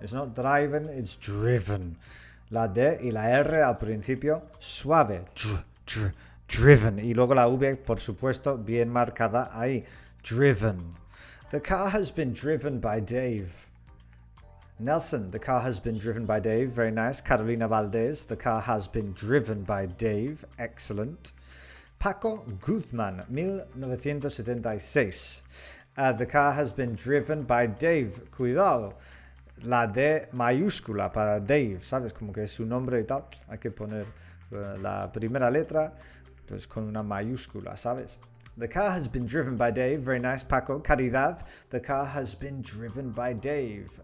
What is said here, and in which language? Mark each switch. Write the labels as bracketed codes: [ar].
[en] It's not driven, it's driven. [es] La D y la R al principio suave. Driven. Y luego la V, por supuesto, bien marcada ahí. [en] Driven. The car has been driven by Dave. Nelson, the car has been driven by Dave. Very nice. Carolina Valdez, the car has been driven by Dave. Excellent. Paco Guzman, 1976. The car has been driven by Dave. [es] Cuidado. La D mayúscula para Dave. ¿Sabes? Como que es su nombre y tal. Hay que poner la primera letra pues con una mayúscula, ¿sabes? [en] The car has been driven by Dave. Very nice, Paco. Caridad. The car has been driven by Dave.